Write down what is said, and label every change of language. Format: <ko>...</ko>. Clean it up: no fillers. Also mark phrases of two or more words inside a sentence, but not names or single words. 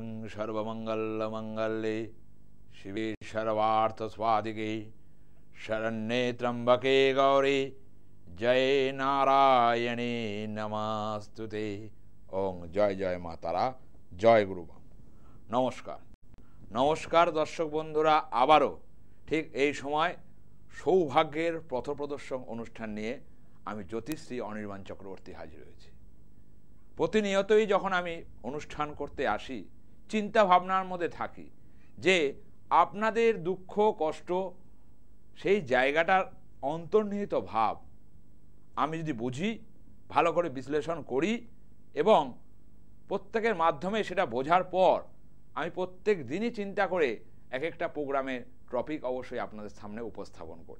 <sa>सर्वमंगलमंगल्ये शिवे सर्वार्थस्वादिके शरण्ये त्र्यंबके गौरी जय नारायणी नमस्तुते।</sa> <bn>ওম জয় জয় মা তারা, জয় গুরুবা। নমস্কার নমস্কার দর্শক বন্ধুরা, আবারো ঠিক এই সময় সৌভাগ্যের পথপ্রদর্শন অনুষ্ঠান নিয়ে আমি জ্যোতিষী অনির্বাণ চক্রবর্তী হাজির হয়েছি। প্রতিনিয়তই যখন আমি অনুষ্ঠান করতে আসি চিন্তা ভাবনার মধ্যে থাকি যে আপনাদের দুঃখ কষ্ট সেই জায়গাটার অন্তর্নিহিত ভাব আমি যদি বুঝি, ভালো করে বিশ্লেষণ করি এবং প্রত্যেকের মাধ্যমে সেটা বোঝার পর আমি প্রত্যেক দিনই চিন্তা করে এক একটা প্রোগ্রামের টপিক অবশ্যই আপনাদের সামনে উপস্থাপন করি।</bn>